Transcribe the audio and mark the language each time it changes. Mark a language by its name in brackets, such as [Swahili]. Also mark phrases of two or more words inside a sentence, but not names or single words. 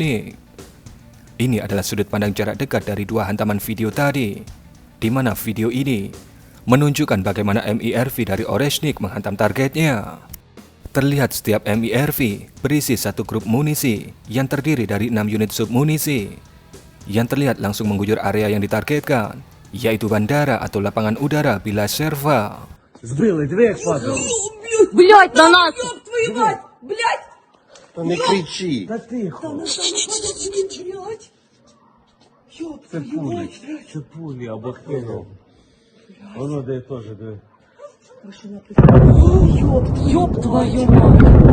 [Indonesian] Ini adalah sudut pandang jarak dekat dari dua hantaman video tadi, di mana video ini menunjukkan bagaimana MIRV dari Oreshnik menghantam targetnya. Terlihat setiap MIRV berisi satu grup munisi yang terdiri dari 6 unit submunisi yang terlihat langsung mengguyur area yang ditargetkan, yaitu bandara atau lapangan udara Bila-Sherva. [Ukrainian] Збили, диви, як падає. Блять, на нас! [Russian] Ёб твою мать, блядь! [Ukrainian] То не кричи. Та тихо. [Russian] Блядь! Ёб [Ukrainian] Це [Russian] твою [Ukrainian] пулі. [Russian] мать, блядь! [Ukrainian] Це пулі або кинув. Воно де теж, диви. [Russian] Ёб твою мать!